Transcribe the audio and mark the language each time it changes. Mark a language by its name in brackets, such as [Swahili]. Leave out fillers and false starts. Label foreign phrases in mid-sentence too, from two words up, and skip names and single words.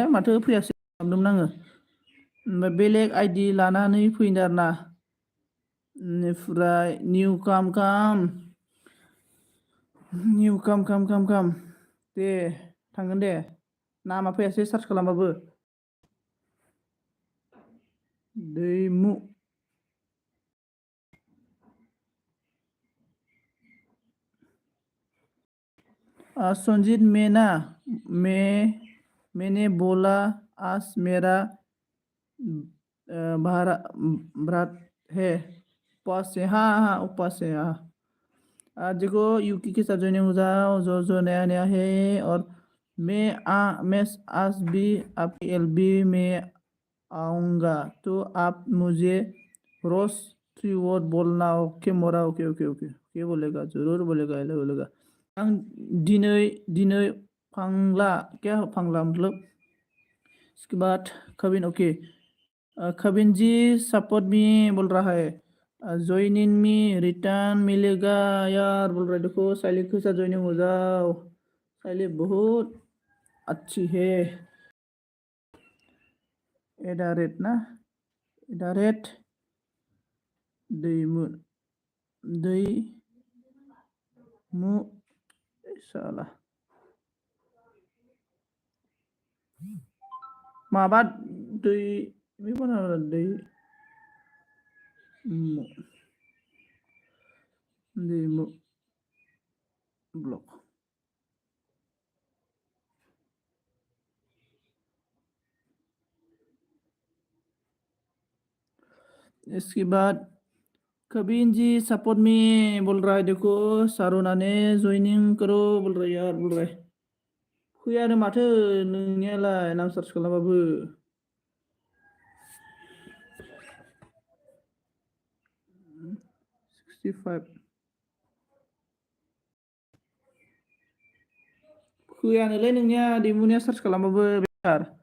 [Bodo] माथो फैयासै खालामदोंमोन आङो। ओमफ्राय बेलेग आइडि लानानै फैदों आरोना। बेनिफ्राय निउ काम काम, निउ काम काम काम काम दे थांगोन दे। नामा फैयासै सार्च खालामबाबो। [Hindi] दैमु संजीत मेना मैं मैंने बोला आज मेरा भारा व्रत है, उपवास है। हाँ हाँ उपवास है हाँ। आज देखो यूकी के साथ ज्वाइनिंग हो जाओ, जो जो नया नया है। और मैं आज भी आपकी एलबी में आऊँगा, तो आप मुझे रोज 3 वर्ड बोलना। ओके मोरा, ओके ओके ओके ओके बोलेगा, जरूर बोलेगा, एले बोलेगा। [Bodo] आं दिनै दिनै फांला, [Hindi] क्या फांला मतलब? इसके बाद कबिन ओके, कबिन जी [English] support me [Hindi] बोल रहा है। [English] join in me [Hindi] रिटर्न मिलेगा यार बोल रहा है। देखो साइली के साथ ज्वाइनिंग हो जाओ, साइली बहुत अच्छी है। [Bodo] एडारेट ना, एडारेट दैमु दैमु साला माबा दै मै बाना दै दैमु ब्लॉक। [Hindi] इसके बाद कबीन जी सपोर्ट में बोल रहा है, देखो सारुना ने ज्वाइनिंग करो बोल रहा है यार, बोल रहा है। [Bodo] फैयानो माथो नोंनियालाय नाम सार्च खालामबाबो। 65 फैयानोलै नोंनिया दैमुनिया सार्च खालामबाबो बेकार।